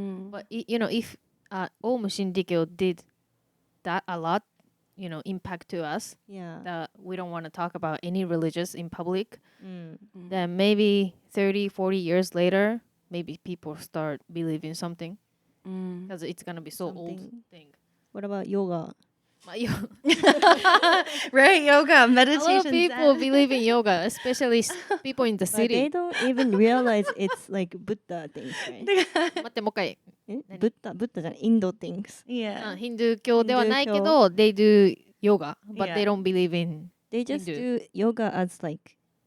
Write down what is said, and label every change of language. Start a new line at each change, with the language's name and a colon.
English: But you know, if Om Shindikyo did that a lot, you know, impact to us, that we don't want to talk about any religious in public, then maybe 30, 40 years later, maybe people start believing something because it's going to be so old thing. What about yoga? Right, yoga, meditation. A lot of people believe in yoga, especially people in the But city. they don't even realize it's like Buddha things, right?
Japanese: 待って、もう一回。 Buddha じゃない、インド things. ヒンドゥー教ではないけど、
English: they do yoga, but they don't believe in They just do yoga as like